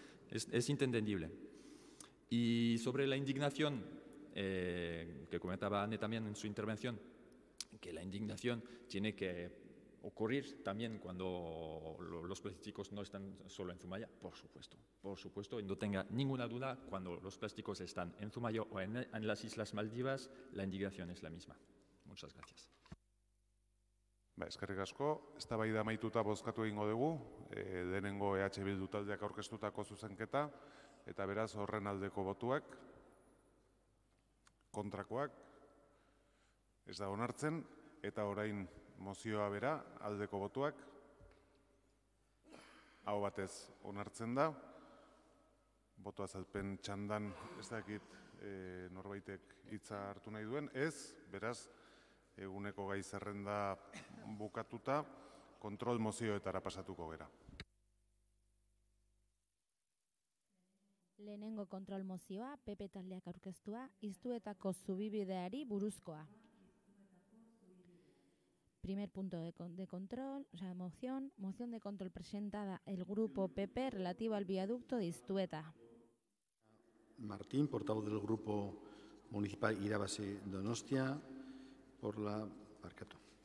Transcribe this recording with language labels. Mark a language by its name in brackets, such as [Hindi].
[Spanish] Es inentendible. Y sobre la indignación, que comentaba Anne también en su intervención, que la indignación tiene que ocurrir también cuando los plásticos no están solo en Zumaya, por supuesto, y no tenga ninguna duda, cuando los plásticos están en Zumaya o en las Islas Maldivas, la indignación es la misma. Muchas gracias. [Basque] Eskerrik asko, eztabaida amaituta bozkatu egingo dugu, denengo EH Bildu taldeak aurkeztutako zuzenketa, eta beraz horren aldeko botuak, kontrakoak, ez da onartzen, eta orain mozioa bera, aldeko botuak, hau batez onartzen da, boto azalpen txandan ez dakit norbaitek hitza hartu nahi duen, ez, beraz, eguneko gai zerrenda bukatuta, kontrol mozioetara pasatuko gera. Lehenengo kontrol mozioa, PP taldeak aurkeztua, Iztuetako zubibideari buruzkoa. [Spanish] Primer punto de control, o sea, moción de control presentada el grupo PP relativa al viaducto de Iztueta. Martín, portavoz del Grupo Municipal Irabasi Donostia, por la Barkatu.